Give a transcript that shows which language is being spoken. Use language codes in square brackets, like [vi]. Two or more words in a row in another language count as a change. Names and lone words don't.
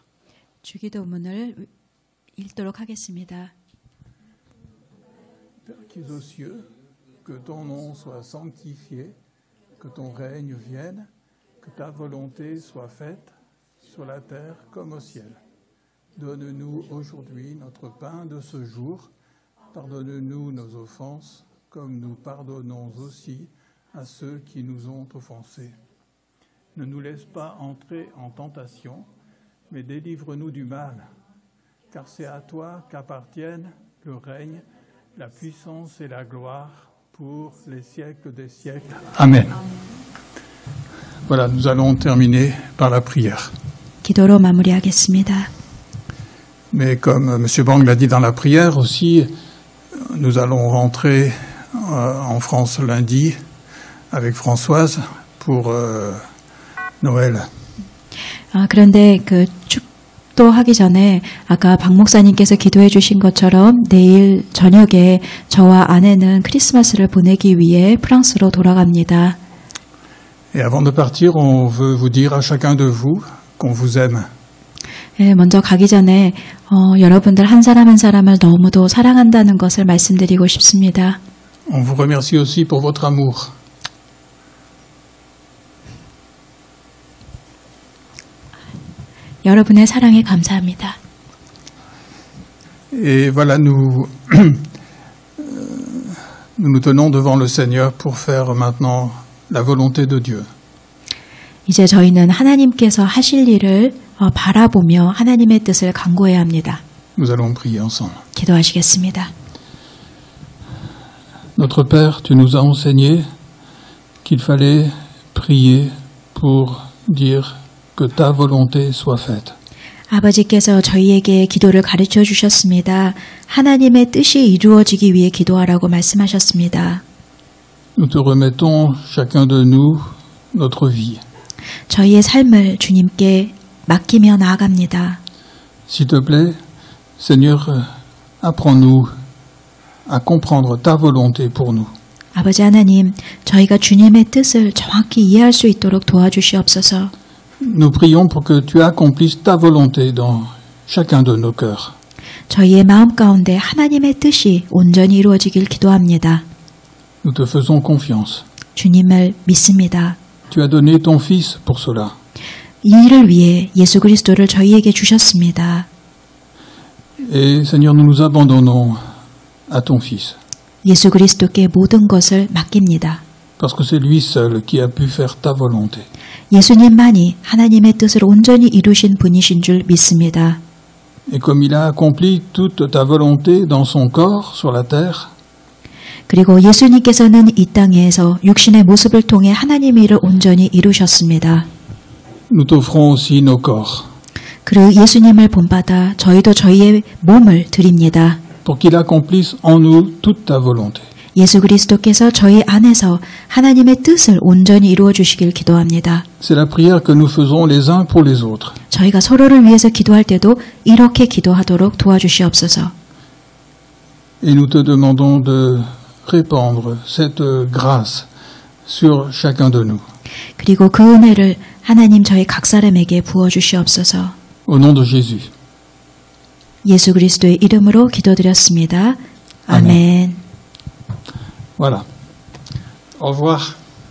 [ko] 주기도문을 읽도록 하겠습니다. [fr] Père qui es aux cieux, que ton nom soit sanctifié, que ton règne vienne, que ta volonté soit faite sur la terre comme au ciel. Donne-nous aujourd'hui notre pain de ce jour. Pardonne-nous nos offenses, comme nous pardonnons aussi à ceux qui nous ont offensés. Ne nous laisse pas entrer en tentation, mais délivre-nous du mal, car c'est à toi qu'appartiennent le règne, la puissance et la gloire pour les siècles des siècles. Amen. Voilà, nous allons terminer par la prière. [ko] 기도로 마무리하겠습니다. [fr] Mais comme M. Bang l'a dit dans la prière aussi, nous allons rentrer en France lundi avec Françoise pour Noël. [ko] 그런데 그 축도하기 전에 아까 박 목사님께서 기도해 주신 것처럼 내일 저녁에 저와 아내는 크리스마스를 보내기 위해 프랑스로 돌아갑니다. [fr] Et avant de partir, on veut vous dire à chacun de vous qu'on vous aime. [ko] 네, 먼저 가기 전에 여러분들 한 사람 한 사람을 너무도 사랑한다는 것을 말씀드리고 싶습니다. [fr] On vous remercie aussi pour votre amour. [ko] 여러분의 사랑에 감사합니다. [fr] Et voilà, nous nous tenons devant le Seigneur pour faire maintenant la volonté de Dieu. [ko] 이제 저희는 하나님께서 하실 일을 바라보며 하나님의 뜻을 간구해야 합니다. [fr] Nous allons prier ensemble. [ko] 기도하시겠습니다. [fr] Notre Père, tu nous as enseigné qu'il fallait prier pour dire que ta volonté soit faite. [ko] 아버지께서 저희에게 기도를 가르쳐 주셨습니다. 하나님의 뜻이 이루어지기 위해 기도하라고 말씀하셨습니다. [fr] Nous te remettons chacun de nous notre vie. [ko] 저희의 삶을 주님께 맡기며 나아갑니다. [fr] S'il te plaît, Seigneur, apprends-nous à comprendre ta volonté pour nous. [ko] 아버지 하나님, 저희가 주님의 뜻을 정확히 이해할 수 있도록 도와주시옵소서. [fr] Nous prions pour que tu accomplisses ta volonté dans chacun de nos cœurs. [ko] 저희의 마음 가운데 하나님의 뜻이 온전히 이루어지길 기도합니다. [fr] Nous te faisons confiance. [ko] 주님을 믿습니다. [fr] Tu as donné ton Fils pour cela. [ko] 이 일을 위해 예수 그리스도를 저희에게 주셨습니다. [fr] Et Seigneur, nous nous abandonnons à ton Fils. [ko] 예수 그리스도께 모든 것을 맡깁니다. [fr] Parce que c'est lui seul qui a pu faire ta volonté. [ko] 예수님만이 하나님의 뜻을 온전히 이루신 분이신 줄 믿습니다. [fr] Et comme il a accompli toute ta volonté dans son corps sur la terre, [ko] 그리고 예수님께서는 이 땅에서 육신의 모습을 통해 하나님의 일을 온전히 이루셨습니다. [fr] nous t'offrons aussi nos corps. [ko] 그 예수님을 본받아 저희도 저희의 몸을 드립니다. [fr] Pour qu'il accomplisse en nous toute ta volonté. [ko] 예수 그리스도께서 저희 안에서 하나님의 뜻을 온전히 이루어 주시길 기도합니다. [fr] C'est la prière que nous faisons les uns pour les autres. [ko] 저희가 서로를 위해서 기도할 때도 이렇게 기도하도록 도와주시옵소서. [fr] Et nous te demandons de répandre cette grâce sur chacun de nous. [ko] 그리고 그 은혜를 하나님 저희 각 사람에게 부어 주시옵소서. [fr] Au nom de Jésus. [ko] 예수 그리스도의 이름으로 기도드렸습니다. 아멘. [fr] Voilà. Au revoir.